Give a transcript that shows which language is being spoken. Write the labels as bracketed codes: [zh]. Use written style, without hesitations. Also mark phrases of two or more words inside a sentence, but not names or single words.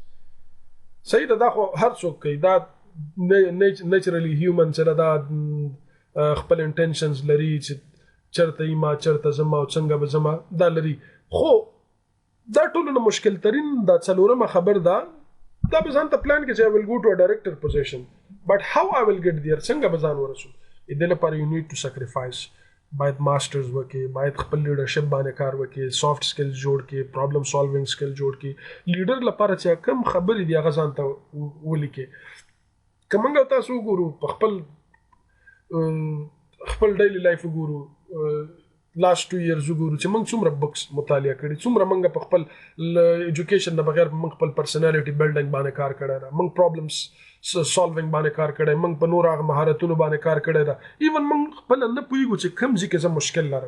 [ps] صحیح ده دا خو هر څوک کوي دا [en] naturally human [ps] سره دا خپل انټینشنز لري چې چېرته یم چېرته ځم او څنګه به ځم دا لري. خو دا ټولو نه مشکل ترین دا څلورمه خبر ده دا به ځان ته پلان کې چې [en] I will go to a director position but how I will get there [ps] څنګه به ځان ورسو. دې لپاره [en] you need to sacrifice. [ps] باید ماسټرز وکړي باید خپل لیډرشپ باندې کار وکړي [en] soft skills [ps] جوړ کړي [en] problem solving skill [ps] جوړ کړي. لیډر لپاره چې کوم خبرې دي هغه ځان ته ولیکي. که موږ تاسو وګورو په خپل [en] daily life [ps] وګورو [en] last 2 years [ps] وګورو چې موږ څومره بکس مطالعه کړي څومره موږ په خپل ایجوکیشن نه بغیر موږ خپل [en] personality building [ps] باندې کار کړی ده موږ [en] problems solving [ps] باندې کار کړی موږ په نور هغه مهارتونو باندې کار کړی ده ایون موږ خپل نه پوهیږو چې کوم ځای کې زه مشکل لرم.